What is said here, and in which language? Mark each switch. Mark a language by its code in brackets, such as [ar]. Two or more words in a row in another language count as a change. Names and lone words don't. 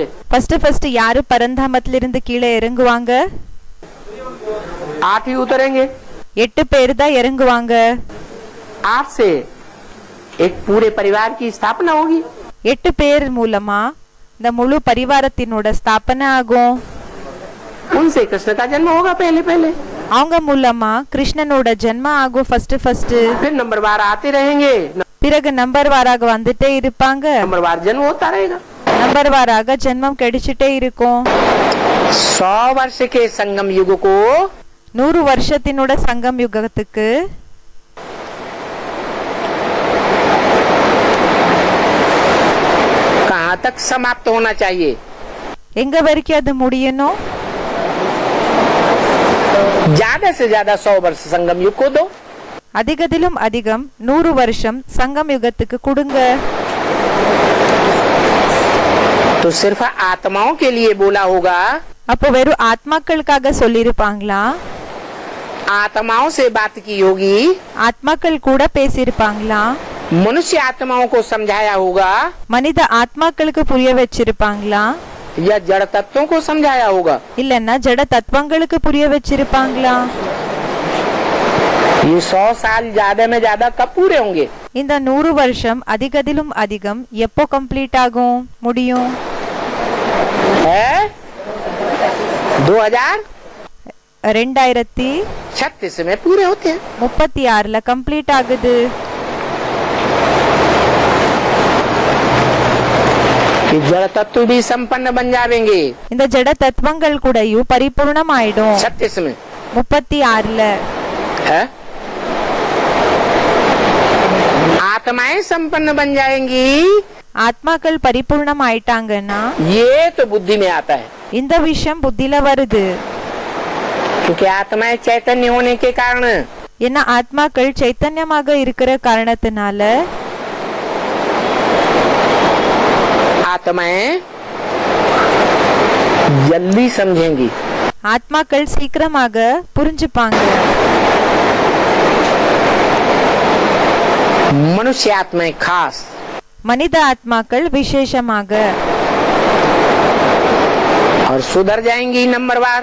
[ta] ஃபர்ஸ்ட் யாரு பரந்தாமத்துல இருந்து கீழே இறங்குவாங்க? [hi] 8 ही उतरेंगे। [ta] 8 பேர் தான் இறங்குவாங்க. [hi] 8 से एक पूरे परिवार की स्थापना होगी। [ta] 8 பேர் மூலமா இந்த முழு பரிவாரத்தினோட ஸ்தாபனை ஆகும். [hi] उनसे कृष्ण का जन्म होगा पहले पहले। [ta] அவங்க மூலமா கிருஷ்ணனோட ஜென்மம் ஆகும் ஃபர்ஸ்ட். [hi] फिर नंबरवार आते रहेंगे, [ta] பிறகு நம்பர் வாராக வந்துட்டே இருப்பாங்க. [hi] नंबरवार जन्म होता रहेगा। [ta] நம்பர் வாராக ஜென்மம் கிடைச்சிட்டே இருக்கும். [hi] 100 वर्ष के संगम युग को [ta] 100 வருஷத்தினோட சங்கம் யுகத்துக்கு [hi] कहाँ तक समाप्त होना चाहिए? [ta] எங்க வரைக்கும் அது முடியணும்? [hi] ज्यादा से ज्यादा 100 वर्ष संगम युग को दो। [ta] அதிகத்திலும் அதிகம் 100 வருஷம் சங்கம் யுகத்துக்கு கொடுங்க. [hi] तो सिर्फ आत्माओं के लिए बोला होगा। [ta] அப்போ வெறும் ஆத்மாக்களுக்காக சொல்லிருப்பாங்களா? [hi] आत्माओं से बात की होगी। [ta] ஆத்மாக்கள் கூட பேசியிருப்பாங்களா? [hi] मनुष्य आत्माओं को समझाया होगा [ta] மனித ஆத்மாக்களுக்கு புரிய வச்சிருப்பாங்களா? [hi] या जड़ तत्वों को समझाया होगा? [ta] இல்லன்னா ஜட தத்துவங்களுக்கு புரிய வச்சிருப்பாங்களா? [hi] ये 100 साल ज्यादा में ज्यादा कब पूरे होंगे? [ta] இந்த 100 வருஷம் அதிகத்திலும் அதிகம் எப்போ கம்ப்ளீட் ஆகும், முடியும்? [hi] है 2036 में पूरे होते हैं। [ta] 36ல கம்ப்ளீட் ஆகுது. [hi] कि जड़ तत्व भी संपन्न बन जाएंगे। [ta] இந்த ஜட தத்துவங்கள் கூடயும் பரிபூர்ணம் ஆயிடும் [hi] 36 में [ta] 36ல. [hi] है आत्माएं संपन्न बन जाएंगी। [ta] ஆத்மாக்கள் பரிபூர்ணம் ஆயிட்டாங்கன்னா [hi] ये तो बुद्धि में आता है, [ta] இந்த விஷயம் புத்தியில வருது. [hi] क्योंकि आत्माएं चैतन्य होने के कारण [ta] ஏன்னா ஆத்மாக்கள் சைத்தன்யமாக இருக்கிற காரணத்தினால [hi] आत्माएं जल्दी समझेंगी। [ta] ஆத்மாக்கள் சீக்கிரமாக புரிஞ்சுப்பாங்க. [hi] मनुष्य आत्माएं खास, [ta] மனித ஆத்மாக்கள் விசேஷமாக [hi] और सुधर जाएंगी नंबरवार।